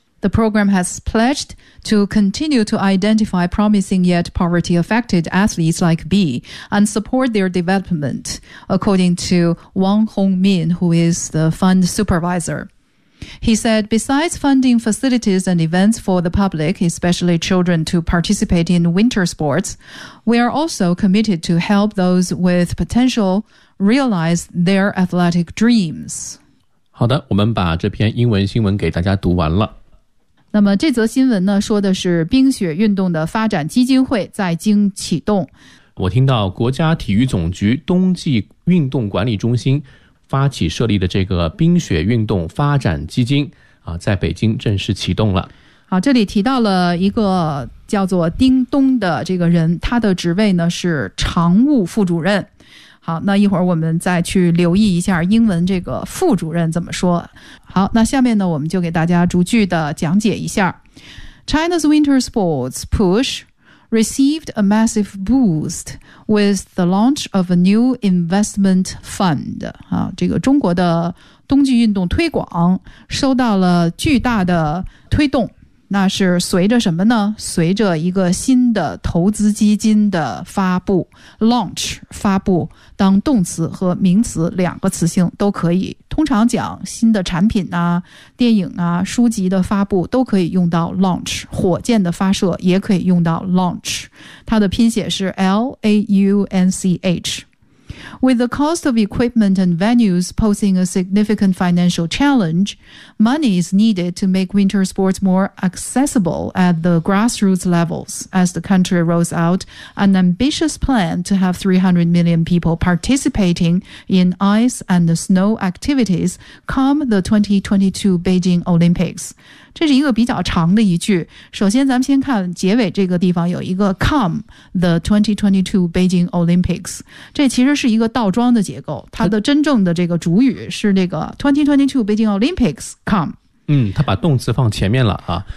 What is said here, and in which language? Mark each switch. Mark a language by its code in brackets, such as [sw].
[en] The program has pledged to continue to identify promising yet poverty-affected athletes like B and support their development, according to Wang Hongmin, who is the fund supervisor. He said, besides funding facilities and events for the public, especially children, to participate in winter sports, we are also committed to help those with potential realize their athletic dreams. [zh] 好的，我们把这篇英文新闻给大家读完了。那么这则新闻呢，说的是冰雪运动的发展基金会在京启动。我听到国家体育总局冬季运动管理中心发起设立的这个冰雪运动发展基金啊，在北京正式启动了。好，这里提到了一个叫做丁东的这个人，他的职位呢是常务副主任。好，那一会儿我们再去留意一下英文这个副主任怎么说。好，那下面呢，我们就给大家逐句的讲解一下。 [en] China's winter sports push received a massive boost with the launch of a new investment fund. [zh] 这个中国的冬季运动推广收到了巨大的推动。那是随着什么呢？随着一个新的投资基金的发布 ,launch, 发布，当动词和名词两个词性都可以。通常讲新的产品啊、电影啊、书籍的发布都可以用到 launch, 火箭的发射也可以用到 launch, 它的拼写是 L-A-U-N-C-H。 [en] With the cost of equipment and venues posing a significant financial challenge, money is needed to make winter sports more accessible at the grassroots levels as the country rolls out an ambitious plan to have 300 million people participating in ice and snow activities come the 2022 Beijing Olympics. [zh] 这是一个比较长的一句。首先咱们先看结尾这个地方有一个 [en] come the 2022 Beijing Olympics。 [zh] 这其实是一个倒装的结构，它的真正的这个主语是这个 [en] 2022 Beijing Olympics come。 [zh] 嗯，它把动词放前面了啊，